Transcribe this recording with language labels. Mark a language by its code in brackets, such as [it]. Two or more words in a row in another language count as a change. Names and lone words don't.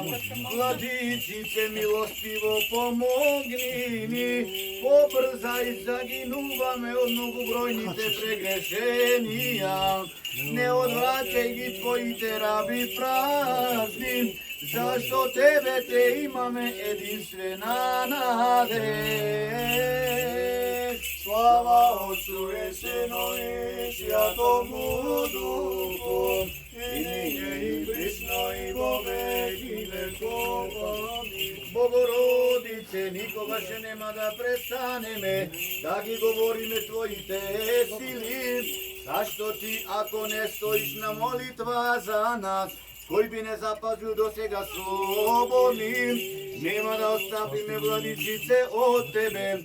[mk] Владичице, милостиво помогни ни, побрзај, загинуваме од многобројните прегрешенија. Не одвраќај ги твоите раби празни, зашто тебе те имаме единствена надеж. [cu] Слава Отцу и Сину и Святому Духу, и ниже и присно и во веки веков. [mk] Амин. Богородице, никогаш нема да престанеме да ги говориме твоите сили, зашто ти, ако не стоиш на молитва за нас, кој би не запазил до сега слободни, нема да оставиме, владичице, од тебе.